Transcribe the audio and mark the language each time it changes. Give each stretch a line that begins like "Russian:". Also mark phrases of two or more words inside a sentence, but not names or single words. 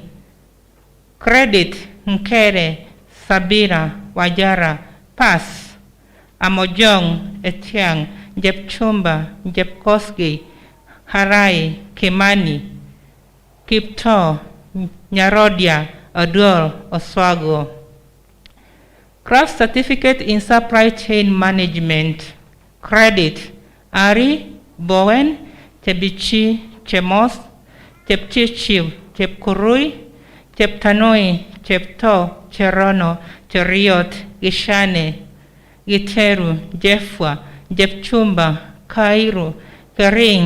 English: Credit, Mkere, Sabira, Wajara, Pass, Amojong, Etiang, Jepchumba, Jepkosgei, Harai, Kimani, Kipto, Nyarodia, Odol, Oswago. Craft Certificate in Supply Chain Management. Credit, Ari, Bowen, Tebichi, Chemos, Chepchichiv, Chepkurui, Cheptanoi, Chepto, Cherono, Cheriot, Gishane, Giteru, Jefwa, Jepchumba, Kairu, Kering,